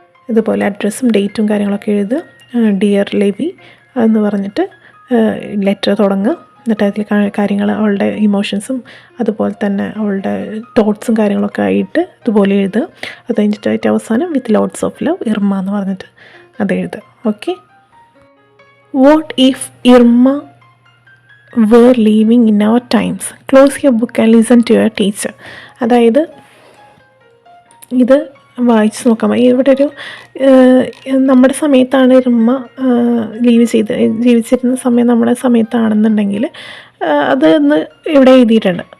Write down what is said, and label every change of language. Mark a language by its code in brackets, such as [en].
[ml] ഇതുപോലെ അഡ്രസ്സും ഡേറ്റും കാര്യങ്ങളൊക്കെ എഴുതുക. ഡിയർ ലെവി എന്ന് പറഞ്ഞിട്ട് ലെറ്റർ തുടങ്ങുക. എന്നിട്ട് അതിൽ കാര്യങ്ങൾ അവളുടെ ഇമോഷൻസും അതുപോലെ തന്നെ അവളുടെ തോട്ട്സും കാര്യങ്ങളൊക്കെ ആയിട്ട് ഇതുപോലെ എഴുതുക. അത് കഴിഞ്ഞിട്ടായിട്ട് അവസാനം [en] with lots of love [ml] Irma എന്ന് പറഞ്ഞിട്ട് അത് എഴുതുക. Okay. [en] What if Irma were living in our times? Close your book and listen to your teacher. [ml] അതായത് ഇത് വായിച്ച് നോക്കാം. ഇവിടെ ഒരു നമ്മുടെ സമയത്താണ് ഇർമ ജീവിച്ചിരുന്ന സമയം നമ്മുടെ സമയത്താണെന്നുണ്ടെങ്കിൽ അതൊന്ന് ഇവിടെ എഴുതിയിട്ടുണ്ട്.